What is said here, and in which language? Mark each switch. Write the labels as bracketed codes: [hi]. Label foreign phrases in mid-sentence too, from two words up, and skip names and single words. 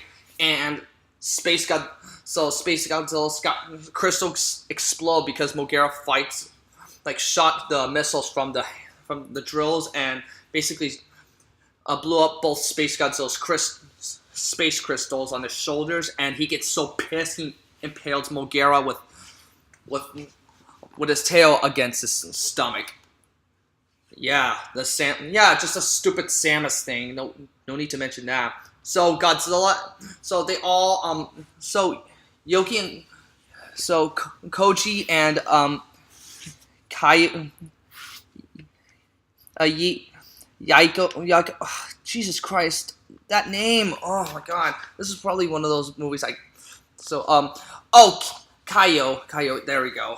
[en] And Space Godzilla's crystals explode because M.O.G.U.E.R.A fights, like, shot the missiles from the drills and basically blew up both Space Godzilla's space crystals on his shoulders. And he gets so pissed he impales M.O.G.U.E.R.A with his tail against his stomach. Yeah, just a stupid Samus thing. No need to mention that. So Godzilla, so they all, so Yoki and, so Koji and, Kai, Yaiko, Jesus Christ, that name, oh my god, this is probably one of those movies Kaio, there we go.